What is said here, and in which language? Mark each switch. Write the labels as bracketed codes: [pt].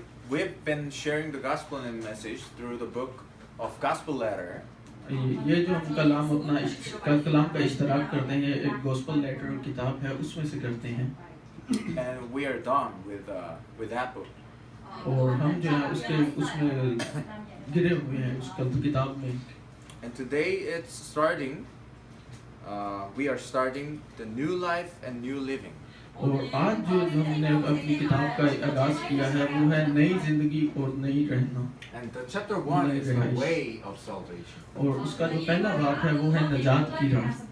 [en] We've been sharing the gospel and message through the book of Gospel Letter. [hi] ये जो हम कलाम अपना कलाम का इश्तराक करते हैं एक गॉस्पेल लेटर किताब है उसमें से करते हैं [en] And we are done with that book. [hi] और हम जो है उसमें गिरे हुए हैं उस किताब में [en] And today it's starting. We are starting the new life and new living. [hi] और आज जो हमने अपनी किताब का आगाज किया है वो है नई जिंदगी और नई रहना [en] And the chapter 1 is the way of salvation. [hi] और उसका जो पहला भाग है वो है निजात की राह